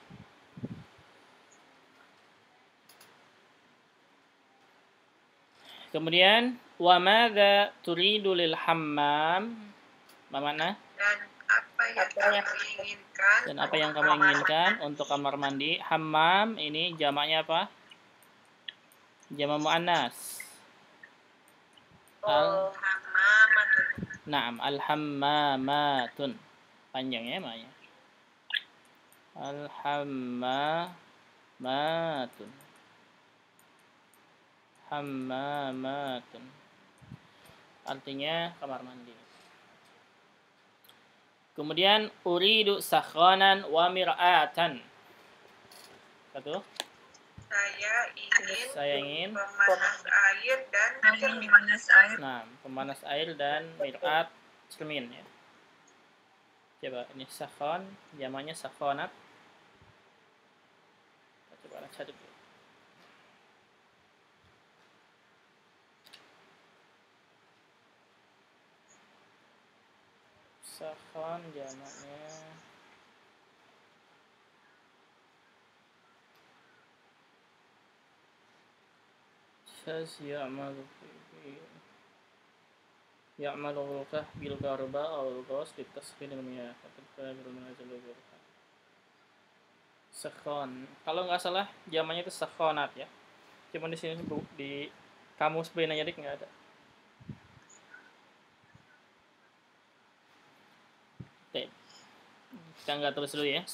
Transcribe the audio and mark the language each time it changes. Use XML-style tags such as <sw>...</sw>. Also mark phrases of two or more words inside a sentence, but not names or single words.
<ar>Kemudian wa madza turidu lil hammam?</ar> <id>Apa makna? Dan apa yang kamu inginkan untuk kamar mandi? Hammam ini jamaknya apa? Jamak muannas.</id> <ar>Hammamatun. Naam, al-hammamatun.</ar> <id>Panjang ya maknya.</id> <ar>Al-hammamatun. Hammamatun.</ar> <id>Artinya kamar mandi. Kemudian</id> <ar>uridu sakhanan wa mir'atan.</ar> <id>Satu. Saya ingin pemanas air dan cermin. pemanas air. Nah, pemanas air dan mir'at cermin ya. Coba ini sakhon, jamannya sakhonat. Kita coba baca dulu. Sakhon jamaknya</id> <ar>يعمل غرفة بالكهرباء أو الغاز لتسخين المياه فتبقى بالمنازل الغرفة.</ar> <id>Sakhon, kalau nggak salah zamannya itu sakhonat ya. Cuma di sini di kamus Bina Yadik nggak ada. Oke, kita nggak tulis dulu ya.</id>